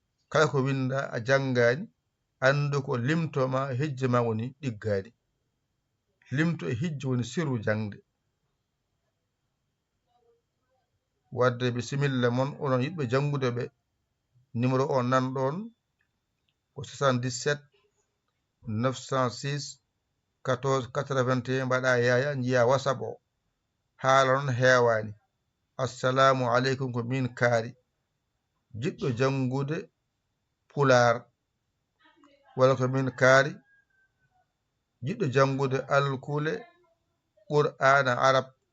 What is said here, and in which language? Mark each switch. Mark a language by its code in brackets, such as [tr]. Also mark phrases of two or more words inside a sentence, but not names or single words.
[ff] Kala ko winda a jangani, andu ko limto ma, hijjo ma woni ɗiggani. Limto e hijjo woni sirru jangde. Wadde bisimilla mon, onon yiɗɓe jangude ɓe. Numéro o nan ɗon ko soixante-dix-sept neuf cent six quatorze quatre-vingt-un. Mbaɗa yaya, njiya WhatsApp o. Haala noon hewani. "Assalamu aleykum, ko min kaari. Jiɗɗo jangude Pulaar. Walla ko min kaari. Jiɗɗo jangude Alkule, Qur'ana Arab.